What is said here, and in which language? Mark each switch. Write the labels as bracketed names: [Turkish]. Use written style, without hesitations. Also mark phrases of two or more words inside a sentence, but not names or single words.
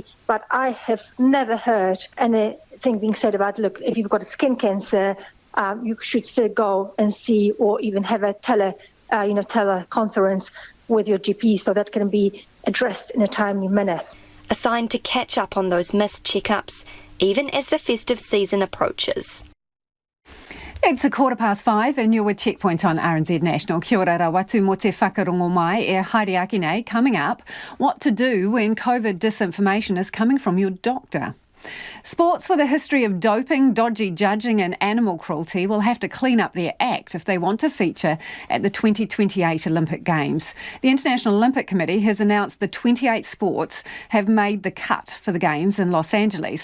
[English] But I have never heard anything being said about, look, if you've got a skin cancer, you should still go and see, or even have a teleconference with your GP, so that can be addressed in a timely manner. A sign to catch up on those missed checkups, even as the festive season approaches. It's 5:15 and you're with Checkpoint on RNZ National. [Māori] Kia ora rawatu mo te whakarongo mai e haere ake nei. [English] Coming up, what to do when COVID disinformation is coming from your doctor. Sports with a history of doping, dodgy judging and animal cruelty will have to clean up their act if they want to feature at the 2028 Olympic Games. The International Olympic Committee has announced the 28 sports have made the cut for the Games in Los Angeles.